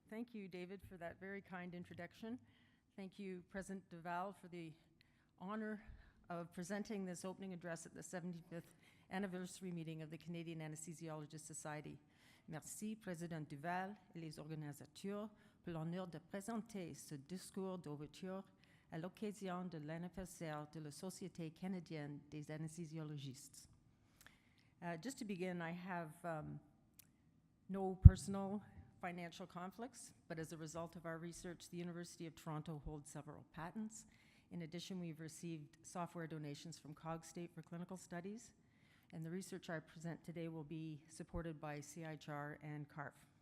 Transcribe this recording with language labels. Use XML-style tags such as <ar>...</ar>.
<en>Thank you, David, for that very kind introduction. Thank you, President Duval, for the honor of presenting this opening address at the 75th anniversary meeting of the Canadian Anesthesiologist Society.</en> <fr>Merci, Président Duval et les organisateurs, pour l'honneur de présenter ce discours d'ouverture à l'occasion de l'anniversaire de la Société canadienne des anesthesiologistes.</fr> <en>Just to begin, I have no personal financial conflicts, but as a result of our research, the University of Toronto holds several patents. In addition, we've received software donations from Cogstate for clinical studies, and the research I present today will be supported by CIHR and CARF.</en>